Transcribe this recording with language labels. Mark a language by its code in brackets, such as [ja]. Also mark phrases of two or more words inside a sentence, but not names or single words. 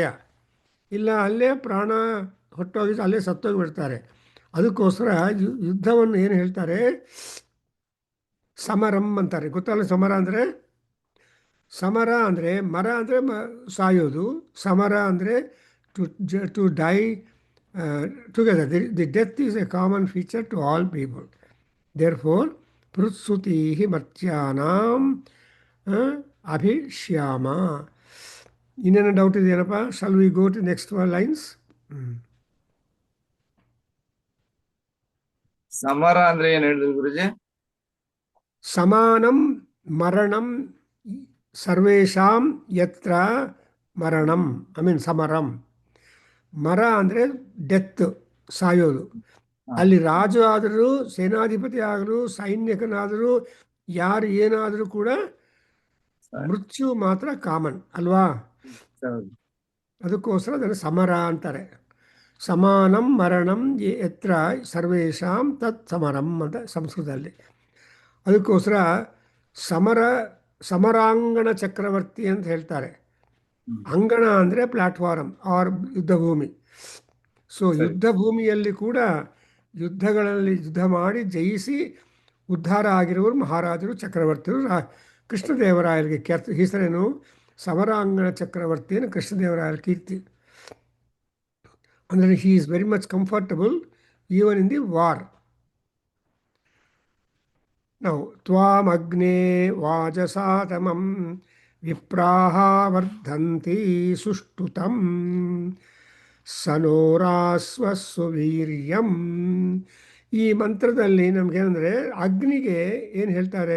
[kn] ಇಲ್ಲ ಅಲ್ಲೇ ಪ್ರಾಣ ಹೊಟ್ಟೋಗಿ ಅಲ್ಲೇ ಸತ್ತೋಗಿಬಿಡ್ತಾರೆ. ಅದಕ್ಕೋಸ್ಕರ ಯುದ್ಧವನ್ನು ಏನು ಹೇಳ್ತಾರೆ, ಸಮರಂ ಅಂತಾರೆ. ಗೊತ್ತಲ್ಲ ಸಮರ ಅಂದರೆ? ಸಮರ ಅಂದರೆ ಮರ ಅಂದರೆ ಸಾಯೋದು, ಸಮರ ಅಂದರೆ [en] to die together. The death is a common feature to all people. Therefore [sa] ಪೃತ್ಸುತಿ ಮರ್ತ್ಯಾನಾಂ ಅಭಿಶ್ಯಾಮ. [kn] ಇನ್ನೇನೋ ಡೌಟ್ ಇದೆಯೇನಪ್ಪ? [en] Shall we go to next lines? [kn] ಸಮರ ಅಂದ್ರೆ ಏನ್ ಹೇಳಿದ್ರಿ ಗುರುಜಿ? [sa] ಸಮಾನಂ ಮರಣಂ ಸರ್ವೇಷಾಂ ಯತ್ರ ಮರಣಂ [en] I mean [sa] ಸಮರಂ. [kn] ಮರ ಅಂದರೆ ಡೆತ್, ಸಾಯೋದು. ಅಲ್ಲಿ ರಾಜು ಆದರೂ, ಸೇನಾಧಿಪತಿ ಆದರೂ, ಸೈನಿಕನಾದರೂ, ಯಾರು ಏನಾದರೂ ಕೂಡ ಮೃತ್ಯು ಮಾತ್ರ ಕಾಮನ್ ಅಲ್ವಾ? ಅದಕ್ಕೋಸ್ಕರ ಅದನ್ನು ಸಮರ ಅಂತಾರೆ. [sa] ಸಮಾನಂ ಮರಣಂ ಯತ್ರ ಸರ್ವೇಷಾಂ ತತ್ ಸಮರಂ [kn] ಅಂತ ಸಂಸ್ಕೃತದಲ್ಲಿ. ಅದಕ್ಕೋಸ್ಕರ ಸಮರ ಸಮರಾಂಗಣ ಚಕ್ರವರ್ತಿ ಅಂತ ಹೇಳ್ತಾರೆ. ಅಂಗಣ ಅಂದರೆ [en] platform or [kn] ಯುದ್ಧ ಭೂಮಿ. ಸೊ ಯುದ್ಧ ಭೂಮಿಯಲ್ಲಿ ಕೂಡ ಯುದ್ಧಗಳಲ್ಲಿ ಯುದ್ಧ ಮಾಡಿ ಜಯಿಸಿ ಉದ್ಧಾರ ಆಗಿರುವರು ಮಹಾರಾಜರು, ಚಕ್ರವರ್ತಿಗಳು. ಕೃಷ್ಣದೇವರಾಯರಿಗೆ ಹೆಸರೇನು? ಸಮರಾಂಗಣ ಚಕ್ರವರ್ತಿಯನ್ನು ಕೃಷ್ಣದೇವರಾಯರ ಕೀರ್ತಿ. [en] ಅಂದರೆ he is very much comfortable even in the war. [sa] ನಾವು ತ್ವಾಮಗ್ನೇ ವಾಜಸಾತಮಂ ವಿಪ್ರಾಹ ವರ್ಧಂತಿ ಸುಷ್ಟುತಂ ಸನೋರಾಸ್ವಸ್ವವೀರ್ಯಂ. [kn] ಈ ಮಂತ್ರದಲ್ಲಿ ನಮಗೇನೆಂದರೆ ಅಗ್ನಿಗೆ ಏನು ಹೇಳ್ತಾರೆ?